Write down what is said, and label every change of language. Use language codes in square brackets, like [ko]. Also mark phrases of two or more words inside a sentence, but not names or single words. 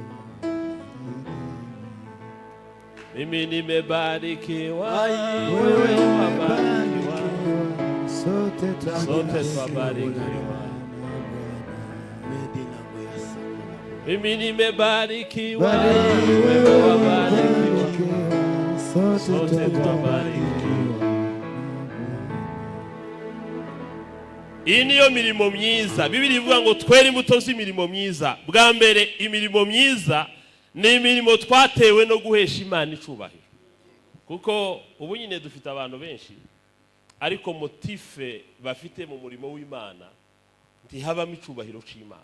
[sw] Mimi nimebarikiwa, wewe wabarikiwa, sote twabarikiwa. Mimi nimebarikiwa, wewe wabarikiwa, sote twabarikiwa. [rw] Iyi niyo mirimo myiza. Bibiri ivuga ngo twere imbuto z'imirimo myiza. Bwa mbere imirimo myiza ni imirimo twatewe no guhesha Imana icubahiro. Kuko ubu nyine dufite abantu benshi, ariko motife bafite mu murimo w'Imana ntihabamo icubahiro c'Imana.